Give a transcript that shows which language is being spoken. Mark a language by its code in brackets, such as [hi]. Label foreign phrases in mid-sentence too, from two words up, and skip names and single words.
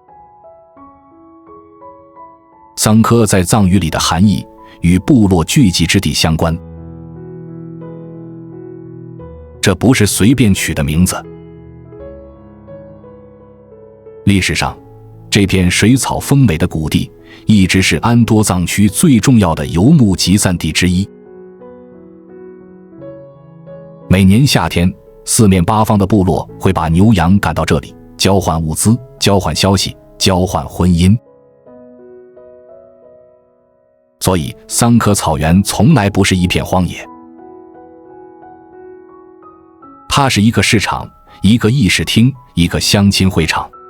[zh] 桑科在藏語裡的含義與部落聚集之地相關，這不是隨便取的名字。歷史上，這片水草豐美的谷地一直是安多藏區最重要的游牧集散地之一。每年夏天，四面八方的部落會把牛羊趕到這裡，交換物資，交換消息，交換婚姻。所以，桑科草原從來不是一片荒野，它是一個市場，一個議事廳，一個相親會場。